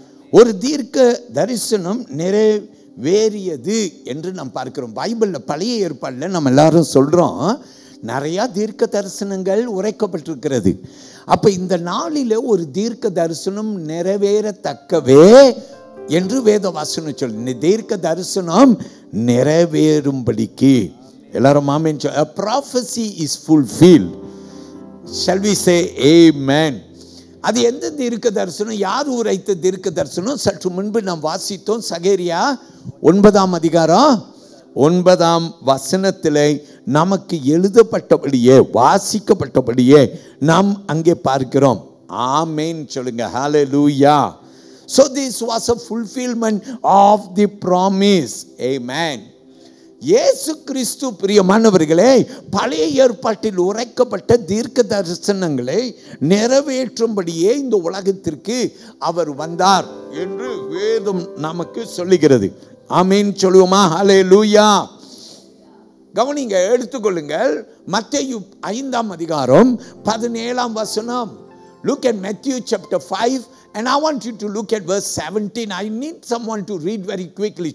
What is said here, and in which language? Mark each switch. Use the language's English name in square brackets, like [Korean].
[Tamil] ஒரு தீர்க்க தரிசனம் நிறைவேறியது என்று நாம் பார்க்கிறோம். பைபிள்ல பழைய ஏற்பாடுல நம்ம எல்லாரும் சொல்றோம் நிறைய தீர்க்க தரிசனங்கள் உரைக்கப்பட்டிருக்கிறது. அப்ப இந்த நாளில ஒரு தீர்க்க தரிசனம் நிறைவேறத்தக்கவே என்று வேத வசனம் சொல்லு. தீர்க்க தரிசனம் நிறைவேறும்படிக்கு. எல்லாரும் ஆமென். [English] A prophecy is fulfilled. Shall we say amen? [Tamil] அது எந்த தீர்க்க தரிசனம்? யார் உரைத்த தீர்க்க தரிசனம்? சற்று முன்பு நாம் வாசித்தோம். சகேரியா 9 அதிகாரம் 9 நமக்கு எழுதப்பட்டபடியே வாசிக்கப்பட்டபடியே நாம் அங்கே பார்க்கிறோம். ஆமென் சொல்லுங்க. Hallelujah. [English] So this was a fulfillment of the promise. Amen. [Tamil] இயேசு கிறிஸ்து பிரியமானவர்களே, பழைய ஏற்பாட்டில் உரைக்கப்பட்ட தீர்க்க தரிசனங்களை நிறைவேற்றும்படியே இந்த உலகத்திற்கு அவர் வந்தார் என்று வேதம் நமக்கு சொல்லுகிறது. ஆமென் சொல்லுவோமா? ஹல்லேலூயா. கவனிங்க, எடுத்துக்கொள்ளுங்கள். மத்தேயு 5 அதிகாரம் 17 [English] Look at Matthew chapter 5 and I want you to look at verse 17. I need someone to read very quickly.